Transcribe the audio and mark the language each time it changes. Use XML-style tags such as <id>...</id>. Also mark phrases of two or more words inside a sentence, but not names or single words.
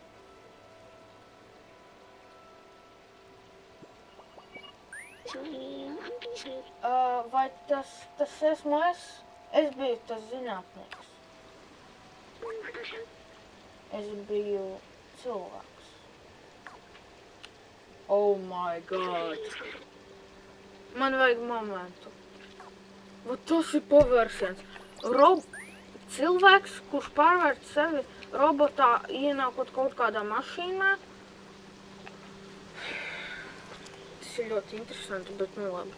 <lv>Vai tas esmu es? Es biju tas zinātnieks. Es biju cilvēks.</lv> <en>Oh my god!</en> <lv>Man vajag momentu. Vat tas ir pavērsiens. Cilvēks, kurš pārvērt sevi robotā, ienākot kaut kādā mašīnā. Tas ir ļoti interesanti, bet nu labi.</lv>